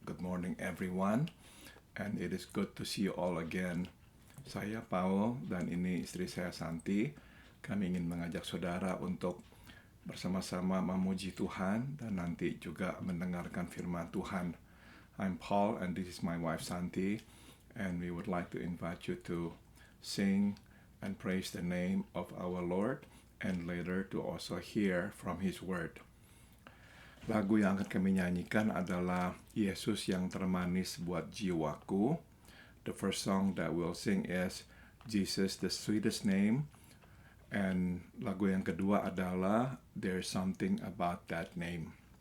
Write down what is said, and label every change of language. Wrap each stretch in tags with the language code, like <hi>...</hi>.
<en>Good morning everyone, and it is good to see you all again.</en> <id>Saya Paul dan ini istri saya Santi. Kami ingin mengajak saudara untuk bersama-sama memuji Tuhan dan nanti juga mendengarkan firman Tuhan.</id> <en>I'm Paul and this is my wife Santi, and we would like to invite you to sing and praise the name of our Lord, and later to also hear from His Word.</en> <id>Lagu yang akan kami nyanyikan adalah Yesus yang termanis buat jiwaku.</id> <en>The first song that we'll sing is Jesus the Sweetest Name. And</en> <id>lagu yang kedua adalah There's Something About That Name.</id>